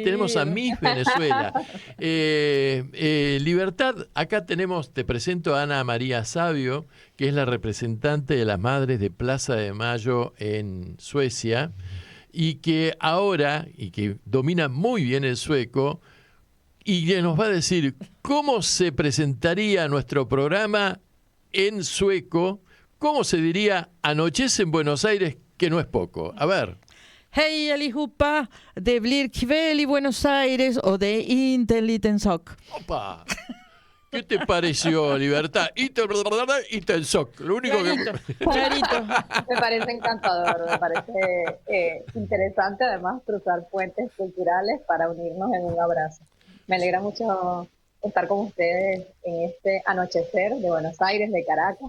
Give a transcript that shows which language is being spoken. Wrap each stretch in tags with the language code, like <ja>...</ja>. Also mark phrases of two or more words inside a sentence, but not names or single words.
<es>Tenemos a Miss Venezuela. Libertad, acá tenemos, te presento a Ana María Sabio, que es la representante de las Madres de Plaza de Mayo en Suecia, y que ahora, y que domina muy bien el sueco, y que nos va a decir cómo se presentaría nuestro programa en sueco, cómo se diría Anochece en Buenos Aires, que no es poco. A ver.</es> <sv>Hej allihopa, det blir kväll i Buenos Aires och det är inte en liten sak.</sv> <es>Opa. ¿Qué te pareció, Libertad? Italsoc. Lo único Clarito. Me parece encantador, me parece interesante además cruzar puentes culturales para unirnos en un abrazo. Me alegra mucho estar con ustedes en este anochecer de Buenos Aires, de Caracas.</es>